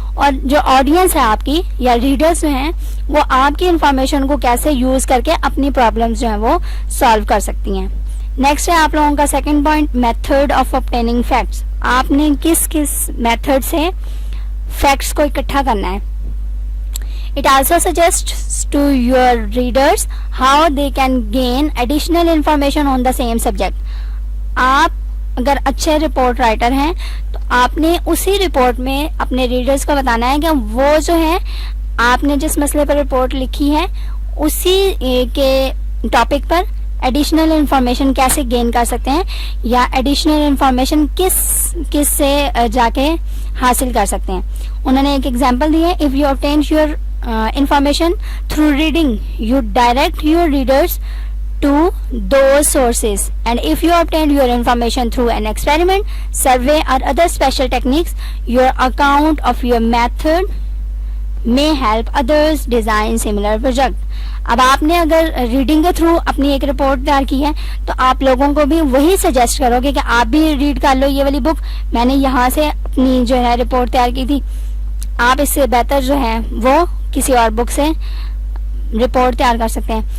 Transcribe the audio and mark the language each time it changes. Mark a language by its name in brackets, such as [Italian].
[Urdu] اور جو آڈینس ہے آپ کی یا ریڈرز جو ہیں وہ آپ کی انفارمیشن کو کیسے یوز کر کے اپنی پرابلمس جو ہیں وہ سالو کر سکتی ہیں. نیکسٹ ہے آپ لوگوں کا second point, method of obtaining facts. آپ نے کس میتھڈ سے فیکٹس کو اکٹھا کرنا ہے. [English] It also suggests to your readers how they can gain additional information on the same subject. [Urdu] آپ اگر اچھے رپورٹ رائٹر ہیں تو آپ نے اسی رپورٹ میں اپنے ریڈرز کو بتانا ہے کہ وہ جو ہے آپ نے جس مسئلے پر رپورٹ لکھی ہے اسی کے ٹاپک پر ایڈیشنل انفارمیشن کیسے گین کر سکتے ہیں, یا ایڈیشنل انفارمیشن کس سے جا کے حاصل کر سکتے ہیں. انہوں نے ایک ایگزامپل دی ہے, [English] If you obtain your information through reading, you direct your readers to those sources, and if you obtain your information through an experiment, survey or other special techniques, your account of your method may help others design similar project. [Urdu] اب آپ نے اگر reading کے through اپنی ایک report تیار کی ہے تو آپ لوگوں کو بھی وہی سجیسٹ کرو گے کہ آپ بھی ریڈ کر لو یہ والی بک, میں نے یہاں سے اپنی جو ہے رپورٹ تیار کی تھی. آپ اس سے بہتر جو ہے وہ کسی اور بک سے رپورٹ تیار کر سکتے ہیں.